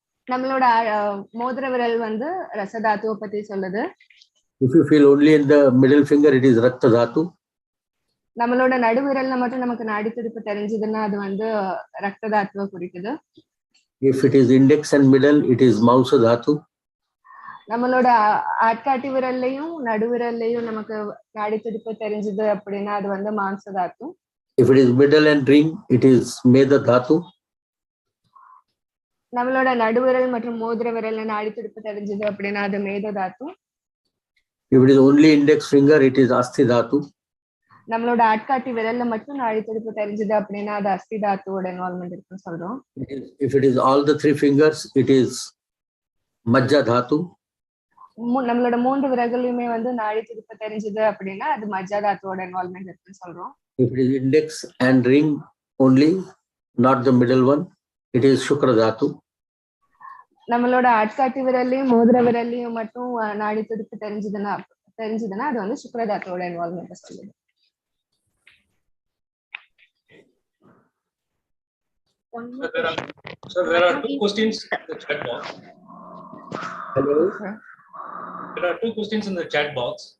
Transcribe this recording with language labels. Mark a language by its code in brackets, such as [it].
[ta] நம்மளோட மோதிர விரல் வந்து ரச தாத்துவை பத்தி சொல்லுது. [en] If you feel only in the middle finger, it is rakta dhatu. [ta] நம்மளோட நடுவிரல்ல மட்டும் நமக்கு நாடி துடிப்பு தெரிஞ்சதுன்னா அது வந்து ரத்த தாத்துவை குறிக்குது. [en] If it is index and middle, it is mausa dhatu. [ta] நம்மளோட ஆட்காட்டி விரல்லையும் நடுவிரல்லையும் நமக்கு நாடி துடிப்பு தெரிஞ்சது அப்படின்னா அது வந்து மாம்ச தாத்து. [en] If it is middle and ring, it is meda dhatu. [ta] நம்மளோட நடுவிரல் மற்றும் மோதிர விரல்ல நாடி துடிப்பு தெரிஞ்சது அப்படின்னா அது மேத தாத்து. [en] If it is only index finger, it is asti dhatu. [ta] நம்மளோட ஆட்காட்டி விரல்ல மட்டும் நாடி துடிப்பு தெரிஞ்சது அப்படின்னா அது அஸ்தி தாத்துவோட இன்வால்வ்மெண்ட் இருக்குன்னு சொல்றோம். [en] If it is all the 3 fingers, it is majja dhatu. [ta] நம்மளோட 3 விரல்களையுமே வந்து நாடி துடிப்பு தெரிஞ்சது அப்படின்னா அது மஜ்ஜா தாத்துவோட இன்வால்வ்மெண்ட் இருக்குன்னு சொல்றோம். [en] If it is index and ring only, not the middle one, it is shukra dhatu. [ta] நம்மளோட ஆட்காட்டி விரல்லையும் மோதிர விரல்லையும் மட்டும் நாடி துடிப்பு தெரிஞ்சதுன்னா அது வந்து சுக்ரதாத்தோட இன்வால்மெண்ட் சொல்லுது. [en] There are two questions in the chat box. Hello. There are two questions in the chat box.